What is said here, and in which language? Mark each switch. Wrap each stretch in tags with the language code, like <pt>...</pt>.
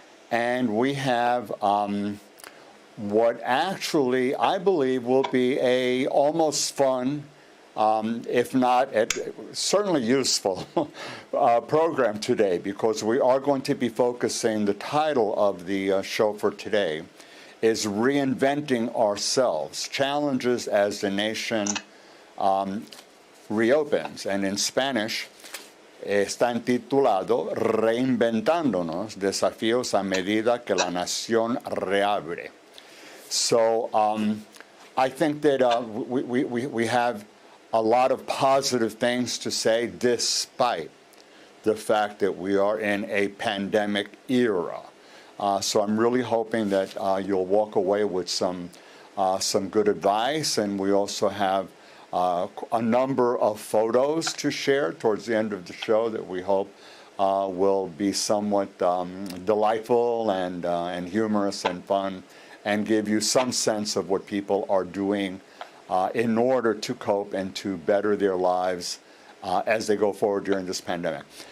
<en>And we have what actually I believe will be a almost fun, if not certainly useful program today, because we are going to be focusing, the title of the show for today is Reinventing Ourselves, Challenges as the Nation Reopens. And in Spanish,</en> <es>está intitulado Reinventándonos, Desafíos a Medida que la Nación Reabre.</es> <en>So I think that we have a lot of positive things to say despite the fact that we are in a pandemic era. So I'm really hoping that you'll walk away with some good advice, and we also have a number of photos to share towards the end of the show that we hope will be somewhat delightful and humorous and fun, and give you some sense of what people are doing in order to cope and to better their lives as they go forward during this pandemic.</en>